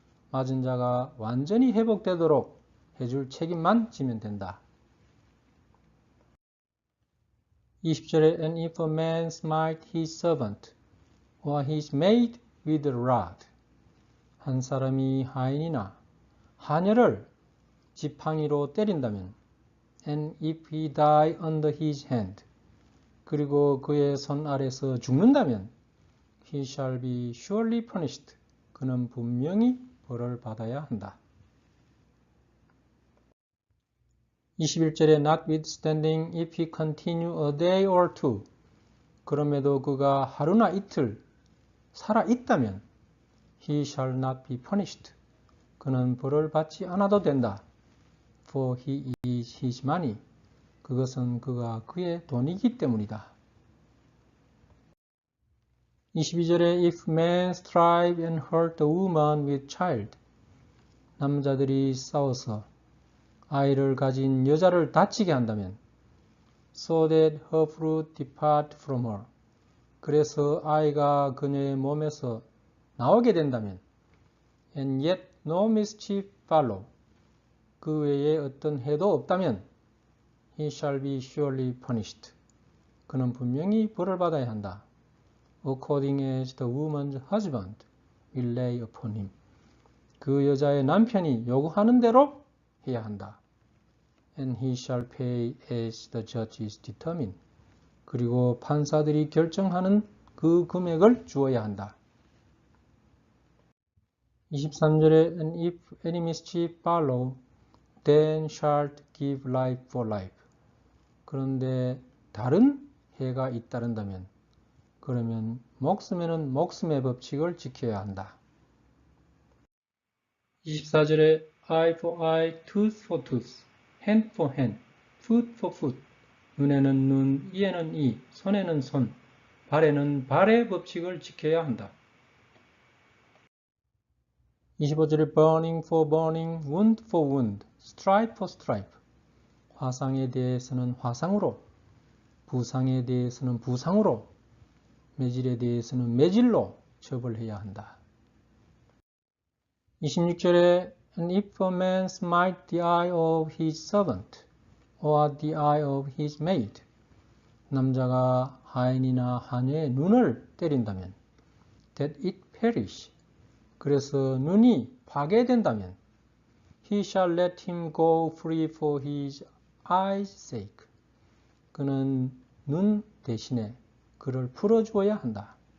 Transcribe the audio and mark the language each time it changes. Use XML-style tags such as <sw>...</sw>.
<ko>맞은 자가 완전히 회복되도록 해줄 책임만 지면 된다. 20절에</ko> <en>And if a man smite his servant or his maid with a rod.</en> <ko>한 사람이 하인이나 하녀를 지팡이로 때린다면</ko> <en>and if he die under his hand.</en> <ko>그리고 그의 손 아래서 죽는다면</ko> <en>he shall be surely punished.</en> <ko>그는 분명히 벌을 받아야 한다. 21절에</ko> <en>Notwithstanding if he continue a day or two.</en> <ko>그럼에도 그가 하루나 이틀 살아있다면</ko> <en>he shall not be punished.</en> <ko>그는 벌을 받지 않아도 된다.</ko> <en>For he is his money.</en> <ko>그것은 그가 그의 돈이기 때문이다. 22절에</ko> <en>If men strive and hurt a woman with child.</en> <ko>남자들이 싸워서 아이를 가진 여자를 다치게 한다면</ko> <en>So that her fruit depart from her.</en> <ko>그래서 아이가 그녀의 몸에서 나오게 된다면</ko> <en>And yet no mischief follow.</en> <ko>그 외에 어떤 해도 없다면</ko> <en>He shall be surely punished.</en> <ko>그는 분명히 벌을 받아야 한다.</ko> <en>According as the woman's husband will lay upon him.</en> <ko>그 여자의 남편이 요구하는 대로 해야 한다.</ko> <en>And he shall pay as the judges determine.</en> <ko>그리고 판사들이 결정하는 그 금액을 주어야 한다. 23절에</ko> <en>And if any mischief follow, then shalt give life for life.</en> <ko>그런데 다른 해가 잇따른다면 그러면 목숨에는 목숨의 법칙을 지켜야 한다. 24절에</ko> <en>eye for eye, tooth for tooth, hand for hand, foot for foot.</en> <ko>눈에는 눈, 이에는 이, 손에는 손, 발에는 발의 법칙을 지켜야 한다. 25절에</ko> <en>burning for burning, wound for wound, stripe for stripe.</en> <ko>화상에 대해서는 화상으로, 부상에 대해서는 부상으로, 매질에 대해서는 매질로 처벌해야 한다. 26절에</ko> <en>And if a man smite the eye of his servant or the eye of his maid,</en> <ko>남자가 하인이나 하녀의 눈을 때린다면</ko> <en>that it perish,</en> <ko>그래서 눈이 파괴된다면</ko> <en>he shall let him go free for his eyes sake,</en> <ko>그는 눈 대신에 그를 풀어주어야 한다.</ko>